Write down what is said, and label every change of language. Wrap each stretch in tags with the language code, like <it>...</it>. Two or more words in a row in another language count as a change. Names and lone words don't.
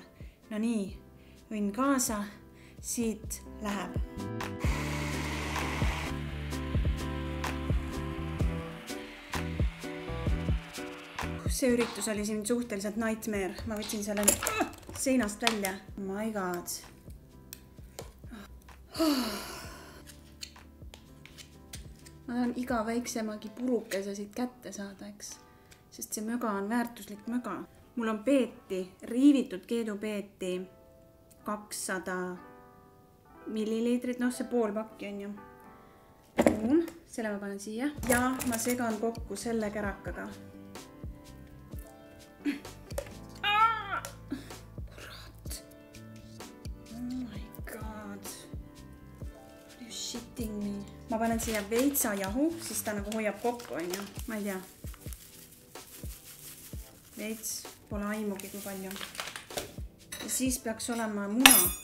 <et>No nii, õnn kaasa, siit läheb. See üritus oli siin suhteliselt nightmare. Ma võtsin selle seinast välja.</et> <en>Oh my god.</en> <et>Ma tahan iga väiksemagi purukese siit kätte saada, eks? Sest see möga on väärtuslik möga. Mul on peeti, riivitud keedupeeti 200 milliliitrit, see pool pakki on ju. Selle ma panen siia ja ma segan kokku selle kärakaga. Kurat.</et> <en>Oh my god. Are you shitting me?</en> <et>Ma panen siia veitsa jahu, siis ta nagu hoiab kokku, on ju. Ma ei tea. Veits. Pole aimugi kui palju. Ja siis peaks olema muna.</et>